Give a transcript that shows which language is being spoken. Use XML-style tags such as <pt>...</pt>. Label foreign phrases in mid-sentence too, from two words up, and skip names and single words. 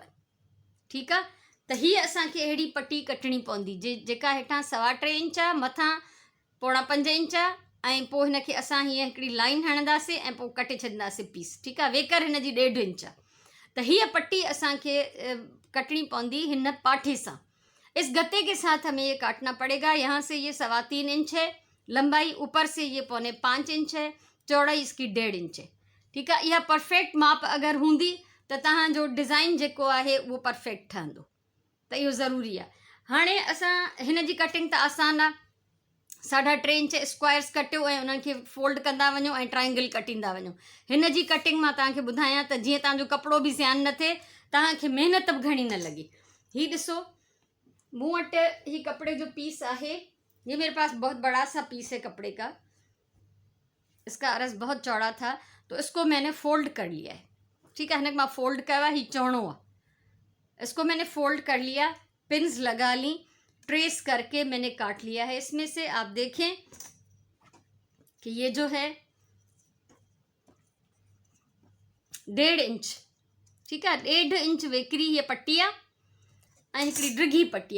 <sd>ठीकु आहे, त हीअ असांखे अहिड़ी पट्टी कटणी पवंदी जेका हेठां 3.25 इंच आहे, मथां 4.25 इंच, ऐं पोइ हिनखे असां हीअं हिकिड़ी लाइन हणंदासीं ऐं पोइ कटे छॾींदासीं पीस। ठीकु आहे, वेकर हिन जी 1.5 इंच आहे। त हीअ पट्टी असांखे कटनी पवंदी हिन पाठे सां।</sd> <hi>इस गत्ते के साथ हमें ये काटना पड़ेगा। यहाँ से ये 3.25 इंच है लंबाई, ऊपर से ये 4.25 इंच है, चौड़ाई इसकी 1.5 इंच है।</hi> <sd>ठीक है, यह परफेक्ट माप अगर हूंदी त तव्हांजो डिज़ाइन जेको आहे उहो परफेक्ट ठहंदो। त इहो ज़रूरी आहे। हाणे असां हिन जी कटिंग त आसान आहे। 3.5</sd> <en>inch squares</en> <sd>कटियो ऐं उन्हनि खे फोल्ड कंदा वञो ऐं ट्राइंगल कटींदा वञो। हिन जी कटिंग मां तव्हांखे ॿुधायां त जीअं तव्हांजो कपिड़ो बि ज़्यान न थिए, तव्हांखे महिनत बि घणी न लॻे। ही ॾिसो, मूं वटि ही कपिड़े जो पीस आहे।</sd> <hi>ये मेरे पास बहुत बड़ा सा पीस है कपड़े का। इसका अरस बहुत चौड़ा था तो इसको मैंने फोल्ड कर लिया है। ठीक है,</hi> <sd>हिन मां फोल्ड कयो आहे, ही चौड़ो आहे।</sd> <hi>इसको मैंने फोल्ड कर लिया, पिन्स लगा ली, ट्रेस करके मैंने काट लिया है। इसमें से आप देखें कि ये जो है 1.5 इंच, ठीक है, 1.5 इंच वेकरी ये पट्टी है और हिकड़ी ड्रिगी पट्टी है।</hi>